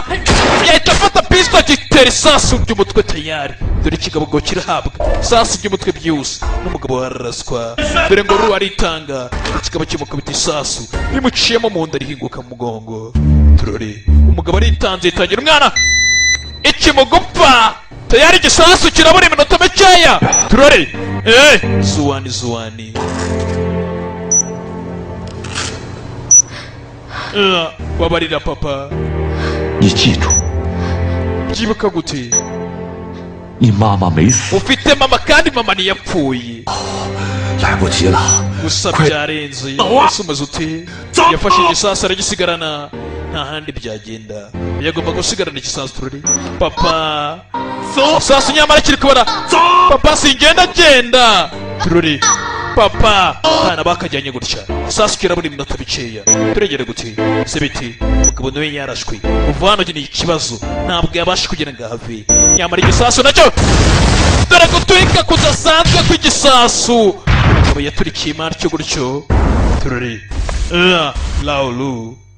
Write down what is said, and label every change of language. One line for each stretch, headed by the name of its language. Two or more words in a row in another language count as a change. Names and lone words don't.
Kinyarwanda: yahita afata pisito gitera isasu ry'umutwe tayari dore ikigabo ngo kirahabwa isasu ry'umutwe byihuse n'umugabo wararaswa dore ngo ruwa aritanga ikigabo kimukubita isasu bimuciyemo mu nda rihinguka mu mugongo turore umugabo aritanze yitangira umwana ikimugupfa tayari igisasu kirabura iminota mikeya turore zuwani wabarira papa
Chinese: 你记住，
Kinyarwanda: byibuka gute
Chinese: 你妈妈没死，
Kinyarwanda: ufite mama kandi mama ntiyapfuye
Chinese: 来不及了，
Kinyarwanda: gusa byarenze ese umaze ute yafashe igisasu aragisigarana nta handi byagenda yagomba gusigarana igisasu turore papa igisasu nyamara kiri kubara papa singenda genda turore papa abana bakajyanye gutya isasu kirabura iminota mikeya turegere gute se biti umugabo nawe yarashwe uva hano ni ikibazo ntabwo yabasha kugira ngo ahave nyamara igisasu nacyo dore gutwika kudasanzwe kw'igisasu umugabo yaturikiye imari cyo gutyo turore laulu